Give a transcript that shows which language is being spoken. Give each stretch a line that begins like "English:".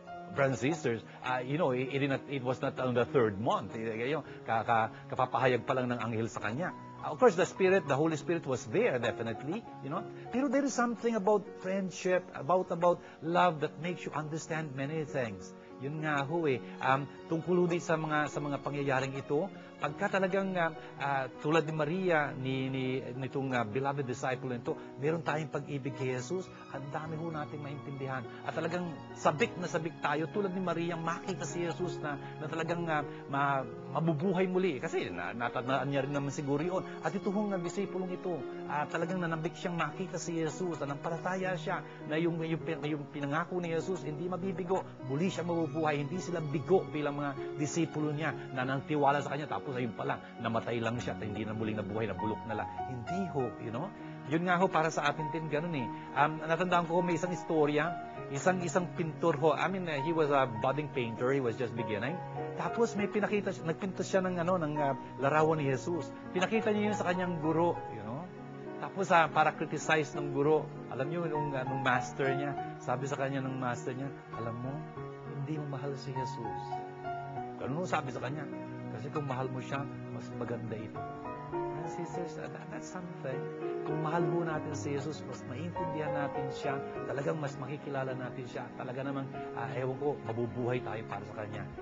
English: Brothers and sisters, it was not on the 3rd month.
Filipino: Kapapahayag pa lang ng anghel sa kanya.
English: Of course, the Holy Spirit was there, definitely,
Filipino: Pero
English: there is something about friendship, about love that makes you understand many things.
Filipino: Yun nga ho tungkol din sa mga pangyayaring ito, pagka talagang tulad ni Maria, nitong
English: beloved disciple
Filipino: nito, meron tayong pag-ibig kay Jesus, ang dami ho nating maintindihan. At talagang sabik na sabik tayo, tulad ni Maria, makita si Jesus na talagang mabubuhay muli. Kasi natatandaan niya rin naman siguro yun. At ito hong disipulong ito, talagang nanambik siyang makita si Jesus, nanampalataya siya na yung pinangako ni Jesus, hindi mabibigo, muli siya mabubuhay, hindi sila bigo bilang mga disipulo niya na nangtiwala sa kanya, tapos ayun pala, namatay lang siya at hindi na muling nabuhay, nabulok na lang. Hindi ho, Yun nga ho, para sa atin din, ganun natandaan ko may isang istorya, isang pintor ho.
English: I mean, he was a budding painter, he was just beginning.
Filipino: Tapos may nagpinto siya ng larawan ni Jesus. Pinakita niya yun sa kanyang guro, Tapos para criticize ng guro, alam niyo nung master niya, sabi sa kanya ng master niya, alam mo, hindi mo mahal si Jesus. Ganun sabi sa kanya. Kasi kung mahal mo siya, mas maganda ito.
English: and sisters, that's something.
Filipino: Kung mahal ho natin si Jesus, mas maintindihan natin siya, talagang mas makikilala natin siya, talaga namang, ewan ko, mabubuhay tayo para sa Kanya.